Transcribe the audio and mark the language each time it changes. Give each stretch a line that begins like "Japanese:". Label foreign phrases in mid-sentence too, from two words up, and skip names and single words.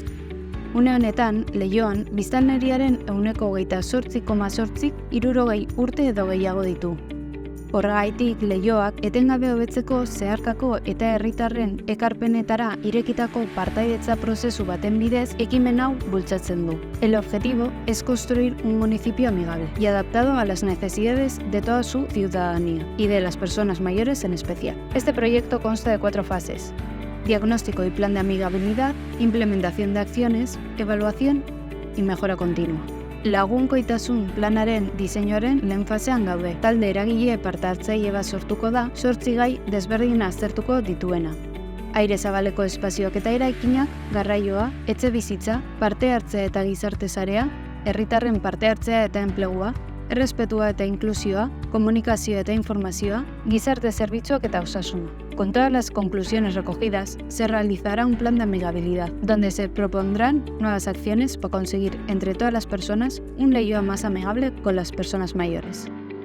Basque: Une honetan, Leioan, biztanleriaren 28,8 hirurogei urte edo gehiago ditu. Horregaitik, Leioak etengabe hobetzeko zeharkako eta herritarren ekarpenetara irekitako partaidetza prozesu baten bidez ekimen hau bultzatzen du.
Spanish: El objetivo es construir un municipio amigable y adaptado a las necesidades de toda su ciudadanía y de las personas mayores en especial. Este proyecto consta de 4 fases: diagnóstico y plan de amigabilidad, implementación de acciones, evaluación y mejora continua.
Basque: Lagunkoitasun planaren diseinuaren lehen fasean gaude. Talde eragile parte-hartzaile bat sortuko da, 8 gai desberdin aztertuko dituena. Aire zabaleko espazioak eta eraikinak, garraioa, etxebizitza, parte-hartzea eta gizarte sarea, herritarren parte-hartzea eta enplegua, errespetua eta inklusioa, komunikazioa eta informazioa, gizarte zerbitzuak eta osasuna.
Spanish: Con todas las conclusiones recogidas, se realizará un plan de amigabilidad, donde se propondrán nuevas acciones para conseguir entre todas las personas un Leioa más amigable con las personas mayores.